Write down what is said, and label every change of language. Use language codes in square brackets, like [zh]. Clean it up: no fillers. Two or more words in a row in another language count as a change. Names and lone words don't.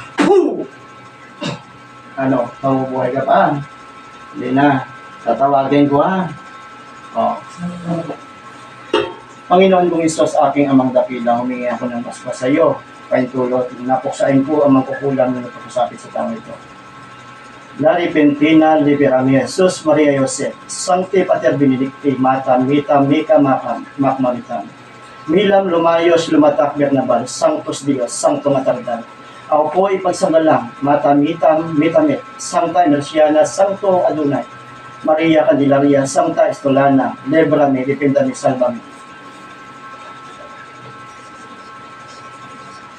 [tl] Ano, mabubuhay ka pa? Hindi na. Tatawagin ko, Panginoon kong Isos, aking amang dakila, humingi ako ng basbas sa iyo. Paintulot, napuksain ko ang mangkukulang na napapasapit sa tao ito. [la] Lari Pentina, Liberami, Jesus, Maria Joseph, Sancti Pater Benedicti, Matam, Mitam, Mika, Makmalitan. Milam, Lumayos, Lumatak, Bernabal, Sanctus Dios, Sancto Matardal. [tl] Ako po ipagsanggalang, [la] Matam, Mitam, Mitamit, Sancta Inerciana, Sancto Adonai, Maria Candelaria, Sancta Estolana, Lebrame, Dipendami, Salvami.